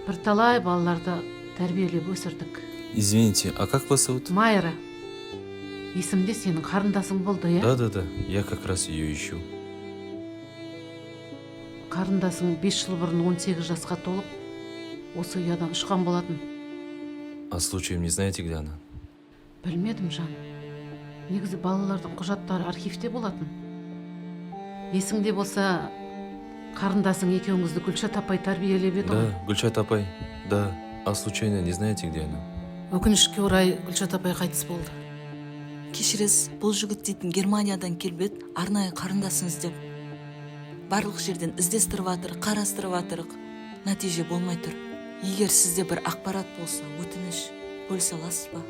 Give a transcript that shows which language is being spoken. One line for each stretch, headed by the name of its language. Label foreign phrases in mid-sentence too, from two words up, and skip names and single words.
Kazakh: Бірталай балаларды тәрбиелеп өсірдік.
Russian: Извините, а как вас зовут?
Kazakh: Майра. Есімде сенің қарындасың болды, е?
Russian: Да. Я как раз ее ищу.
Kazakh: Қарындасың 5 жыл бұрын 18 жасқа толып, осы ұядан ұшқан болатын.
Russian: А случаем не знаете, где она?
Kazakh: Білмедім, жан. Негізі балалардың құжаттары архивте болатын. Есіңде болса, қарындасың екеуіңізді Гүлшат апай тәрбиелеп еді ғой? Да, Гүлшат апай. Да.
Russian: А случайно не знаете, где она?
Kazakh: Өкінішке орай Гүлшат апай қайтыс болды. Кешіресіз, бұл жігіт дейтін Германиядан келбет, арнайы қарындасыңыз деп. Барлық жерден іздестіріп атыр, қарастырып атырық. Нәтиже болмай тұр. Егер сізде бір ақпарат болса, өтініш бөлісе аласыз ба?